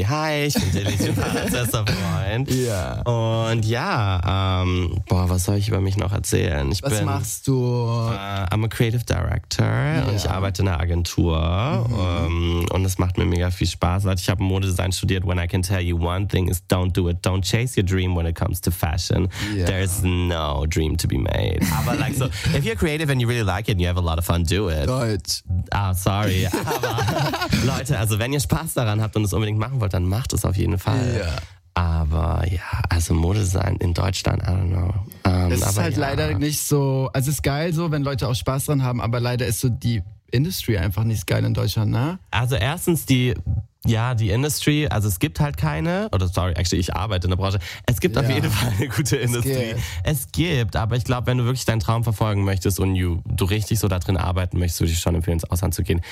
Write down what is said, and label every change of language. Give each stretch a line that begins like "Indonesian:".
German: Hi, ich bin Dilly, du bist der Freund. Ja. Und ja, was soll ich über mich noch erzählen? Was machst du?
English: I'm a creative director
German: und ich arbeite in einer Agentur und es macht mir mega viel Spaß. Ich habe Modedesign studiert.
English: When I can tell you one thing is don't do it. Don't chase your dream when it comes to fashion. Yeah. There's no dream to be made.
German: Aber
English: like, so, if you're creative and you really like it and you have a lot of fun, do it.
German: Deutsch. Ah, sorry. Aber Leute, also wenn ihr Spaß daran habt und es unbedingt machen wollt, dann macht es auf jeden Fall.
English: Yeah.
German: Aber ja, also Modedesign in Deutschland,
English: I don't know.
German: Es ist halt leider nicht so, also es ist geil so, wenn Leute auch Spaß daran haben, aber leider ist so die Industry einfach nicht geil in Deutschland, ne? Also erstens die Industry, also es gibt halt keine, oder
English: sorry, actually,
German: ich arbeite in der Branche. Es gibt auf jeden Fall eine gute Industry. Es gibt, aber ich glaube, wenn du wirklich deinen Traum verfolgen möchtest und du richtig so da drin arbeiten möchtest, würde ich schon empfehlen, ins Ausland zu gehen.